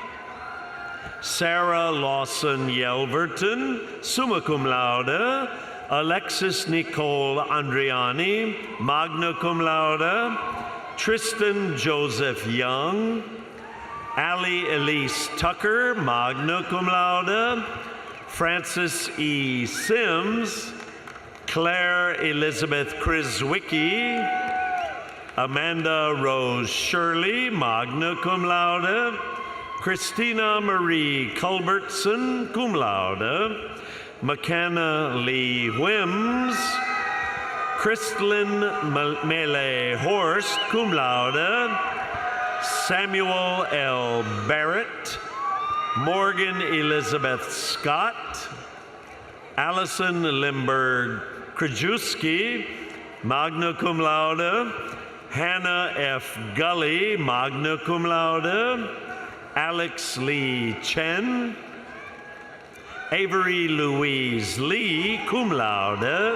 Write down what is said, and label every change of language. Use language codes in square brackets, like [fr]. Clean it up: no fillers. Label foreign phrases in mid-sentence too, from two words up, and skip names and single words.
[en] Sarah Lawson Yelverton, [la] summa cum laude. [en] Alexis Nicole Andriani, [la] magna cum laude. [en] Tristan Joseph Young. Allie Elise Tucker, [la] magna cum laude. [en] Francis E. Sims. Claire Elizabeth Criswicki. Amanda Rose Shirley, [la] magna cum laude. [en] Christina Marie Culbertson, [la] cum laude. [en] McKenna Lee Wims. Kristlyn Mele Horst, [la] cum laude. [en] Samuel L. Barrett. Morgan Elizabeth Scott. Allison Limberg Krajewski, [la] magna cum laude. [en] Hannah F. Gully, [la] magna cum laude. [en] Alex Lee Chen. Avery Louise Lee, [la] cum laude.